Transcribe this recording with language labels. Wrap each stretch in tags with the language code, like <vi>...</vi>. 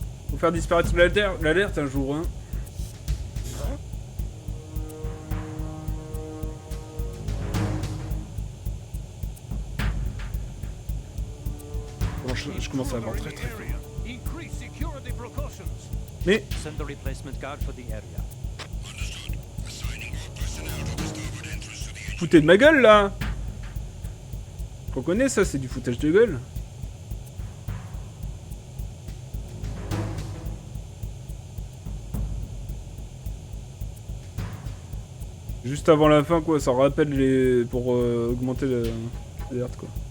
<fr>Faut faire disparaître l'alerte un jour, hein. Bon, je commence à avoir très très faim.</fr> <en>Increase security precautions.</en> <fr>Mais,</fr> <en>Send a replacement guard for the area. Understood. Assigning all personnel to the starboard entrance to the engine</en> <fr>foutez de ma gueule là! On connaît ça, c'est du foutage de gueule. Juste avant la fin quoi, ça rappelle les... pour augmenter l'alerte quoi.</fr>